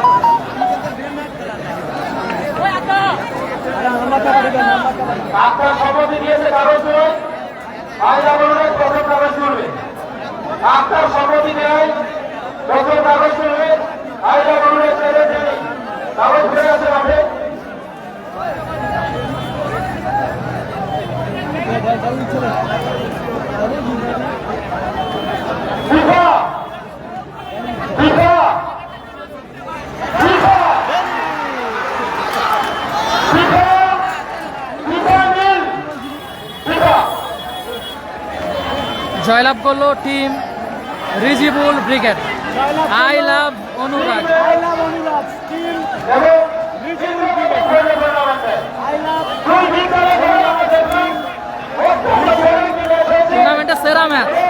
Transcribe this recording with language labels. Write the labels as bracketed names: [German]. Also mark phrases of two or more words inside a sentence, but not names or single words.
[Bangla] আপনার সম্মতি দিয়েছে কাগজ তুলে, আয়লা বলুন প্রথম কাগজ তুলবে। আপনার সম্মতি দেয় প্রথম কাগজ তুলবে, আয়লা বলুন কাগজ ঘুরে গেছে মাঠে। FIFA! FIFA! FIFA! FIFA! FIFA nil! FIFA! জয়লাভ করলো টিম রিজিবুল ব্রিগেড। [English] I love [Bangla] অনুরাগ। [English] I love [Bangla] অনুরাগ টিম এবং রিজিবুল ব্রিগেড। [English] I love [Bangla] টুর্নামেন্টের সেরা ম্যাচ।